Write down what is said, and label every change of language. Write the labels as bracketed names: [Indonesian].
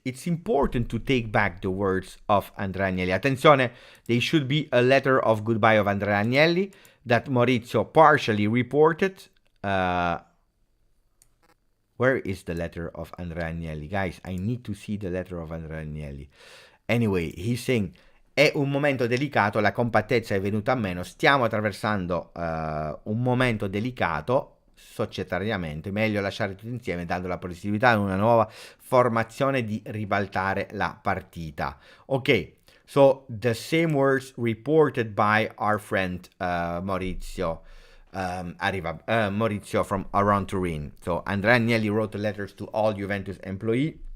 [English] It's important to take back the words of Andrea Agnelli. Attenzione, there should be a letter of goodbye of Andrea Agnelli that Maurizio partially reported. Where is the letter of Andrea Agnelli? Guys, I need to see the letter of Andrea Agnelli. Anyway, he's saying, [Italian] è un momento delicato, la compattezza è venuta a meno, stiamo attraversando un momento delicato societariamente, meglio lasciare tutto insieme dando la possibilità a una nuova formazione di ribaltare la partita. [English] Ok, so the same words reported by our friend Maurizio. Maurizio from around Turin. So Andrea Agnelli wrote the letters to all Juventus employees.